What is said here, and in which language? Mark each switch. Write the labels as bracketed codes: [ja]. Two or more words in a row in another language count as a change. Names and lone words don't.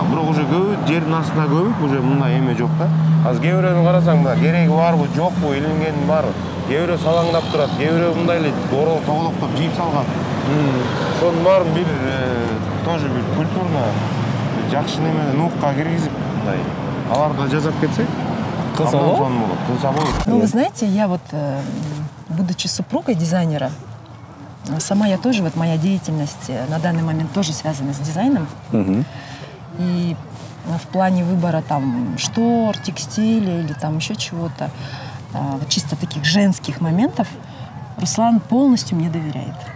[ky] Бирок уже көбү жердин астына көмүп, уже мындай эме жок да. Азыр кээ бирөөнү карасаң, мына кереги барбы, жокпу, илингенин баары. Кээ бирөө салаңдап турат, кээ бирөө мындай эле тоголоктоп жийип салган. Ошонун баарын бир тоже бир культурно жакшы неменен укка киргизип, мындай аларга жасап кетсек, кылса болот. [ru] Ну, вы знаете, я вот, будучи супругой дизайнера, сама я тоже, вот моя деятельность на данный момент тоже связана с дизайном. И в плане выбора там штор, текстиля или там еще чего-то, вот чисто таких женских моментов, Руслан полностью мне доверяет.